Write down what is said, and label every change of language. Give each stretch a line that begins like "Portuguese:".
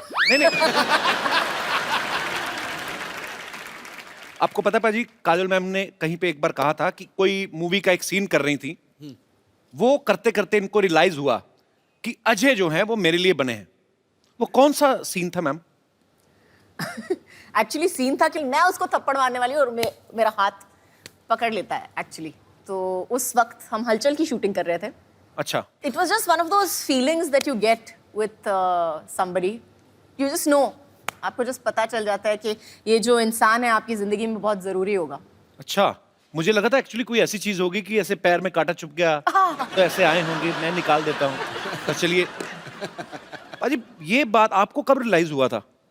Hindi: नहीं नहीं आपको पता पाजी, काजल मैम ने कहीं पे एक बार कहा था कि कोई मूवी का एक सीन कर रही थी, वो करते करते इनको रियलाइज हुआ कि अजय जो है वो मेरे लिए बने हैं। वो कौन सा सीन था मैम? एक्चुअली सीन था कि मैं उसको थप्पड़ मारने वाली हूँ और मेरा हाथ पकड़ लेता है एक्चुअली। तो उस वक्त हम हलचल की शूटिंग कर रहे थे अच्छा,
English: It was just one of those feelings that you get with somebody. You just know.
Hindi: आपको just पता चल जाता है कि ये जो इंसान है आपकी जिंदगी में बहुत जरूरी होगा. अच्छा, मुझे लगा था एक्चुअली कोई ऐसी चीज होगी कि ऐसे पैर में कांटा चुभ गया तो ऐसे आए होंगे, मैं निकाल देता हूँ. तो चलिए पाजी, ये बात आपको कब रियलाइज हुआ था?